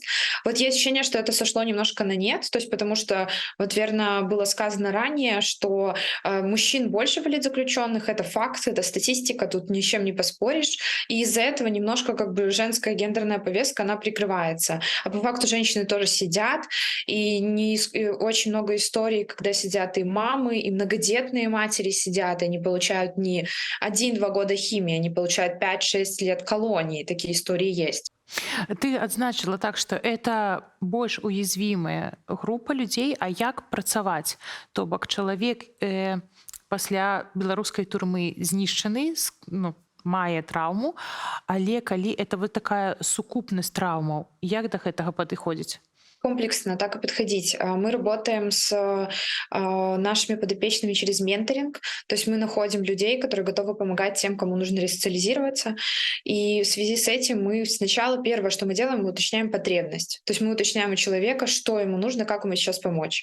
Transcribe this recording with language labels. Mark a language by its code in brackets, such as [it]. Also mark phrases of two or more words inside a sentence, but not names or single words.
[ru] Вот есть ощущение, что это сошло немножко на нет, то есть потому что, вот верно было сказано ранее, что мужчин больше политзаключенных, это факт, это статистика, тут ни с чем не поспоришь, и из-за этого немножко как бы женская гендерная повестка, она прикрывается. А по факту женщины тоже сидят, и очень много историй, когда сидят и мамы, и многодетные матери сидят, и они получают не 1-2 года химии, они получают 5-6 лет колонии. Такие истории есть. [be] Ты адзначыла так, што это больш уязвімая група людзей, а як працаваць? То бок чалавек пасля беларускай турмы знішчаны, мае траўму, але калі это вот такая сукупнасць траўмаў, як да гэтага падыходзіць? [ru] Комплексно так и подходить. Мы работаем с нашими подопечными через менторинг, то есть мы находим людей, которые готовы помогать тем, кому нужно ресоциализироваться. И в связи с этим мы сначала первое, что мы делаем, мы уточняем потребность. То есть мы уточняем у человека, что ему нужно, как ему сейчас помочь.